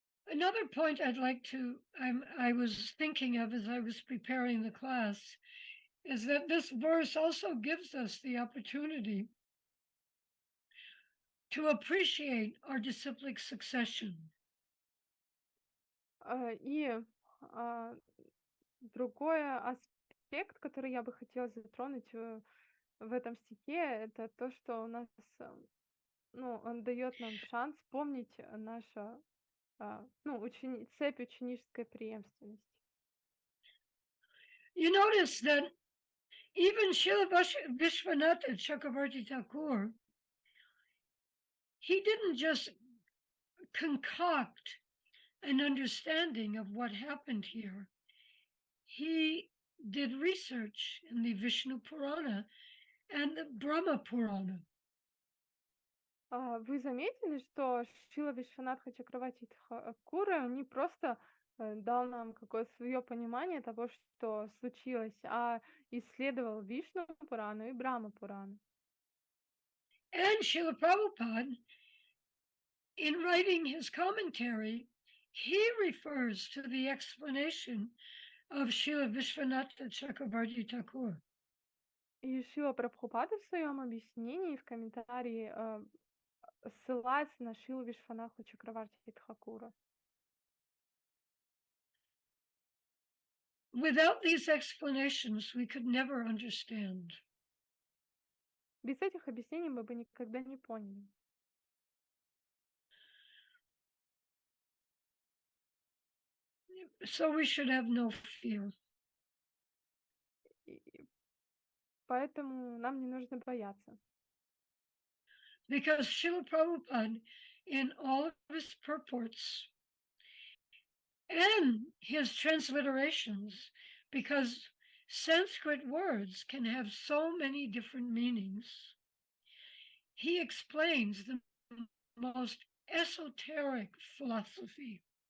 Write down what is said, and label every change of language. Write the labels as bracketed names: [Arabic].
[English] Another point I was thinking of as I was preparing the class is that this verse also gives us the opportunity to appreciate our disciplic succession. [Russian] И другой аспект, который я бы хотела затронуть в этом стихе, это то, что у нас, ну, он дает нам шанс помнить нашу, цепь ученической преемственности. [English] You notice that even Srila Vishwanath Chakravarti Thakur, he didn't just concoct an understanding of what happened here. He did research in the Vishnu Purana and the Brahma Purana. [Russian] Вы заметили, что Шрила Вишванатха Чакраварти Тхакура не просто дал нам какое-то свое понимание того, что случилось, а исследовал Вишну Пурану и Брахма Пурану. [English] And Srila Prabhupada, in writing his commentary, he refers to the explanation of Srila Vishwanatha Chakravarti Thakur. [Russian] И Шрила Прабхупада в своем объяснении в комментарии ссылается на Шрилу Вишванатху Чакраварти Тхакура. [English] Without these explanations, we could never understand. [Russian] Без этих объяснений мы бы никогда не поняли. [English] So we should have no fear. [Russian] И поэтому нам не нужно бояться. [English] Because Srila Prabhupada, in all of his purports and his transliterations, because Sanskrit words can have so many different meanings, he explains the most esoteric philosophy.